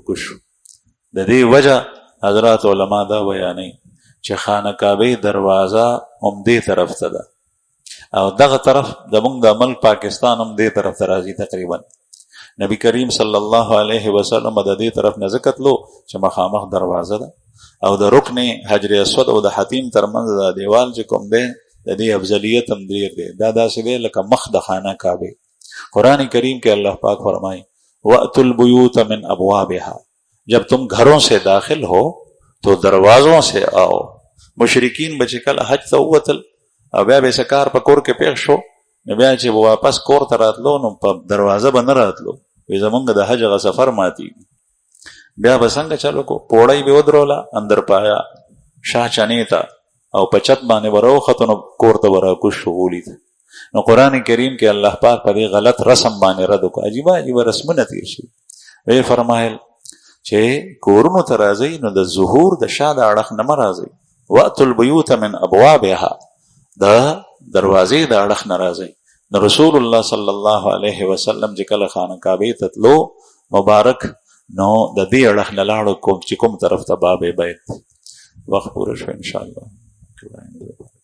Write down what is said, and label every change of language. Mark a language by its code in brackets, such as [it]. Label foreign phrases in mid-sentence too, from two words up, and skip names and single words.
[ps] کوز شو د دې وجه حضرات علما دا بیانوي چې خانه کعبې دروازه هم دې طرف ته ده او دغه طرف زموږ د ملک پاکستان هم دې طرف ته راځي تقریبا نبی کریم [ar] صلی الله علیه وسلم [ps] د دې طرف نه ځکه تلو چې مخامخ دروازه ده او د رکن حجر اسود او د حتیم ترمنځ د دیوال چې کوم دی د دې افضلیت هم ډېر دی دا داسې دی لکه مخ د خانه کعبې قرآن کریم کې الله پاک فرمایي [ar] وَأْتُوا الْبُيُوتَ مِنْ أَبْوَابِهَا [ur] جب تم گھروں سے داخل ہو تو دروازوں سے آؤ [ps] مشرکین به چې کله حج ته ووتل او بیا به یې کار په کور کې پېښ شو نو بیا چې به واپس کور ته راتلو نو په دروازه به نه راتلو وی زمونږ د حج هغه سفر ماتېږي بیا به څنګه چلو کو پوړی به ودروله اندر پایا شاه چنې ته او په چت باندې به راوختو نو کور ته به راکوز شو ولید نو قرآن کریم کې الله پاک په دې غلط رسم باندې رد وکړو عجیبه عجیبه رسمونه تېر شوي ویې فرمایل چې کورونو ته راځئ نو د ظهور د شا د اړخ نه مه راځئ [ar] وأتوا البیوت من ابوابها [ps] د دروازې د اړخ نه راځئ نو رسول الله [ar] صلی الله علیه وسلم [ps] چې کله خانه کعبې ته تلو مبارک نو د دې اړخ نه لاړو کوم چې کوم طرف ته باب بیت وخت پوره شو انشاءالله